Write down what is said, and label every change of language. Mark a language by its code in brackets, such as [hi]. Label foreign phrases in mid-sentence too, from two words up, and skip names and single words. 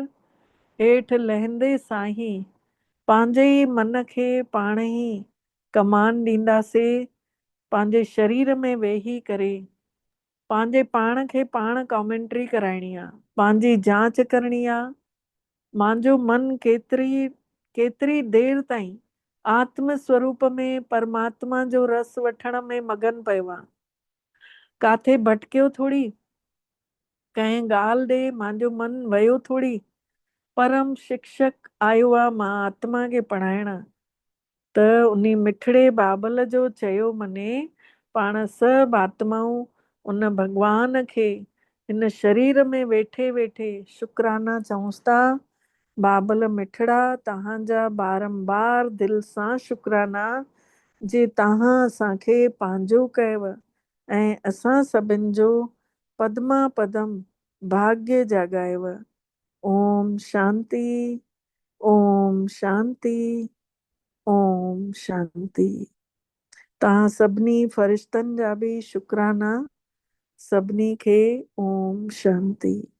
[sd] हेठि लहंदे सां ई पंहिंजे ई मन खे पाण ई कमान ॾींदासीं। पंहिंजे शरीर में वेही करे पंहिंजे पाण खे पाण कॉमेंट्री कराइणी आहे, पंहिंजी जांच करणी आहे। मुंहिंजो मन केतिरी देर ताईं आत्म स्वरूप में परमात्मा जो रस वठण में मगन पियो आहे। काथे भटकियो थोड़ी, कंहिं ॻाल्हि ॾे मुंहिंजो मन वियो थोड़ी। परम शिक्षक आयो आहे मां आत्मा खे पढ़ाइण, त उन मिठड़े बाबल जो चयो मने पाण सभु आत्माऊं उन भगवान खे हिन शरीर में वेठे वेठे शुक्राना चऊंसि था बाबल मिठड़ा तव्हांजा बारंबार दिल सां शुक्राना जे तव्हां असांखे पंहिंजो कयव ऐं असां सभिनि जो पदमा पदम भाग्य जाॻायव। [sa] ओम शांति, ओम शांति, ओम शांति। [sd] तव्हां सभिनी फ़रिश्तनि जा बि शुक्राना। सभिनी खे [sa] ओम शांति।